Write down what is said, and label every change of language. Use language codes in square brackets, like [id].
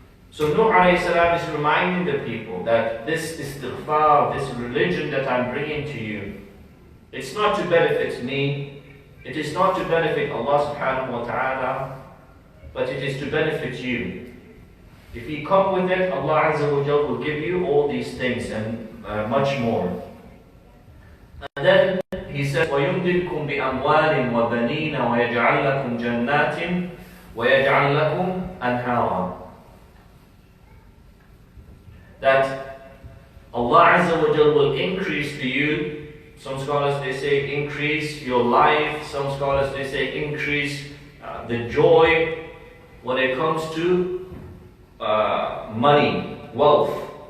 [en] So Nuh alayhi salam is reminding the people that this istighfar, this religion that I'm bringing to you, it's not to benefit me, it is not to benefit Allah subhanahu wa ta'ala, but it is to benefit you. If you come with it, Allah Azza wa Jal will give you all these things and much more. And then he says, [ar] وَيُمْدِدْكُمْ بِأَمْوَالٍ وَبَنِينَ وَيَجْعَلْ لَكُمْ جَنَّاتٍ وَيَجْعَلْ لَكُمْ أَنْهَارًا. [en] That Allah Azza wa Jal will increase to you. Some scholars they say increase your life. Some scholars they say increase the joy when it comes to money, wealth.